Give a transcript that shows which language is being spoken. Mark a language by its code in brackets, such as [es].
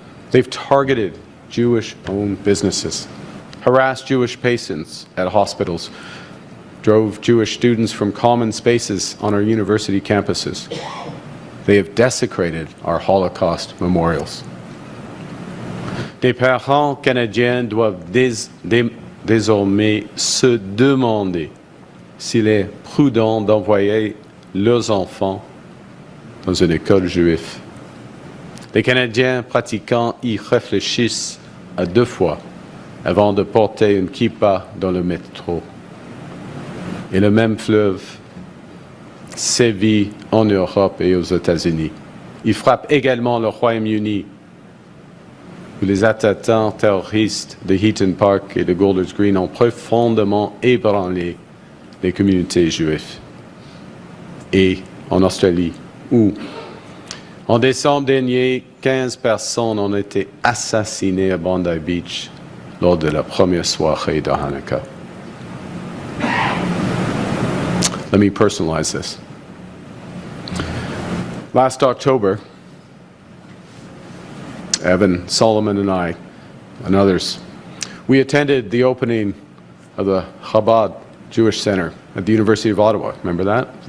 [en] They've targeted Jewish-owned businesses, harassed Jewish patients at hospitals, drove Jewish students from common spaces on our university campuses. They have desecrated our Holocaust memorials. [fr] Des parents canadiens doivent désormais se demander s'il est prudent d'envoyer leurs enfants dans une école juive. Les Canadiens pratiquants y réfléchissent à 2 fois avant de porter une kippa dans le métro. Et le même fleuve sévit en Europe et aux États-Unis. Il frappe également le Royaume-Uni, où les attentats terroristes de Heaton Park et de Golders Green ont profondément ébranlé les communautés juives. Et en Australie, où, en décembre dernier, 15 personnes ont été assassinées à Bondi Beach lors de la première soirée de Hanukkah. [en] Let me personalize this. Last October, Evan, Solomon, and I, and others, we attended the opening of the Chabad Jewish Center at the University of Ottawa. Remember that?